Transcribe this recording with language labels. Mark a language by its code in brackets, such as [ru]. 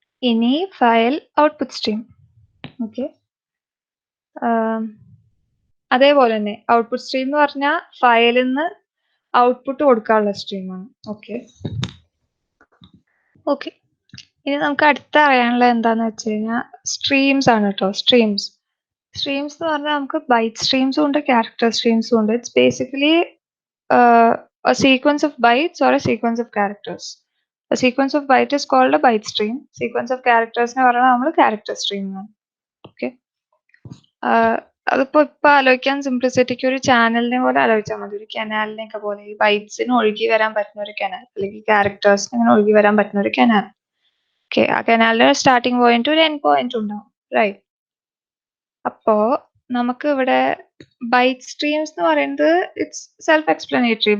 [ml] ഇനി file output stream. Okay, അതേപോലെ തന്നെ ഔട്ട്പുട്ട് സ്ട്രീം എന്ന് പറഞ്ഞാൽ ഫയലിൽ നിന്ന് ഔട്ട്പുട്ട് കൊടുക്കാനുള്ള സ്ട്രീമാണ്. ഓക്കെ, ഇനി നമുക്ക് അടുത്ത അറിയാനുള്ളത് എന്താന്ന് വെച്ച് കഴിഞ്ഞാൽ സ്ട്രീംസ് ആണ് കേട്ടോ. സ്ട്രീംസ് എന്ന് പറഞ്ഞാൽ നമുക്ക് ബൈറ്റ് സ്ട്രീംസും ഉണ്ട്, ക്യാരക്ടർ സ്ട്രീംസും ഉണ്ട്. [en] It's basically a sequence of bytes or a sequence of characters. A sequence of byte is called a byte stream. Sequence of characters [ml] നെ പറഞ്ഞാൽ നമ്മൾ [en] character stream എന്നാണ്. [ml] ഓക്കെ, അതിപ്പോ ആലോചിക്കാൻ സിംപ്ലിസിറ്റിക്ക് ഒരു ചാനലിനെ പോലെ ആലോചിച്ചാൽ മതി, ഒരു കനാലിനെയൊക്കെ പോലെ. ഈ ബൈറ്റ്സിന് ഒഴുകി വരാൻ പറ്റുന്ന ഒരു കനാൽ, അല്ലെങ്കിൽ ക്യാരക്ടേഴ്സിന് ഇങ്ങനെ ഒഴുകി വരാൻ പറ്റുന്ന ഒരു കനാൽ. ഓക്കെ, ആ കനാലിന് സ്റ്റാർട്ടിംഗ് പോയിന്റ് ഒരു എൻഡ് പോയിന്റ് ഉണ്ടാവും. റൈറ്റ്, അപ്പോ നമുക്ക് ഇവിടെ ബൈറ്റ് സ്ട്രീംസ് എന്ന് പറയുന്നത് [en] It's self explanatory.